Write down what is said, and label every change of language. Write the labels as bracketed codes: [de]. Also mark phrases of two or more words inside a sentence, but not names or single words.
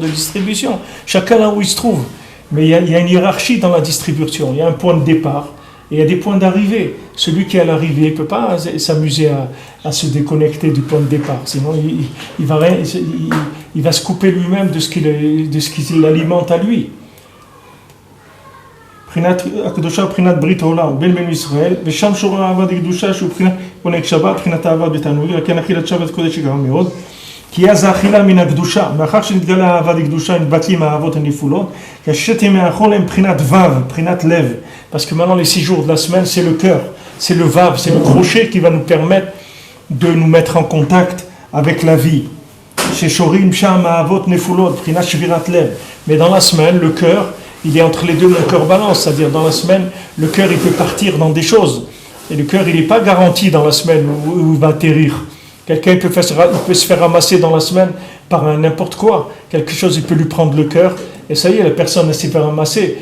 [fr] Chacun là où il se trouve. Mais il y a une hiérarchie dans la distribution. Il y a un point de départ, et il y a des points d'arrivée. Celui qui est à l'arrivée ne peut pas s'amuser à se déconnecter du point de départ. Sinon, il va se couper lui-même de ce qui l'alimente à lui. [he] בחינת הקדושה ובחינת ברית העולם בין בני ישראל ושם שורר אהבת הקדושה שהוא בחינת עונג שבת, בחינת אהבה בתענוגים וכן אכילת שבת קודש יקרה מאוד כי אז האכילה מן הקדושה מאחר שנתגלה אהבת הקדושה נתבטלים האהבות הנפולות כי הששת ימי החול הם בחינת וו, בחינת לב [fr] parce que maintenant les 6 jours de la semaine c'est le cœur, c'est le vav, c'est le crochet qui va nous permettre de nous mettre en contact avec la vie [he] ששורים שם האהבות נפולות, בחינת שבירת לב [fr] mais dans la semaine le cœur il est entre les deux, mon cœur balance, c'est-à-dire dans la semaine, le cœur il peut partir dans des choses. Et le cœur il n'est pas garanti dans la semaine où il va atterrir. Quelqu'un il peut se faire ramasser dans la semaine par n'importe quoi. Quelque chose il peut lui prendre le cœur. Et ça y est, la personne s'est fait ramasser.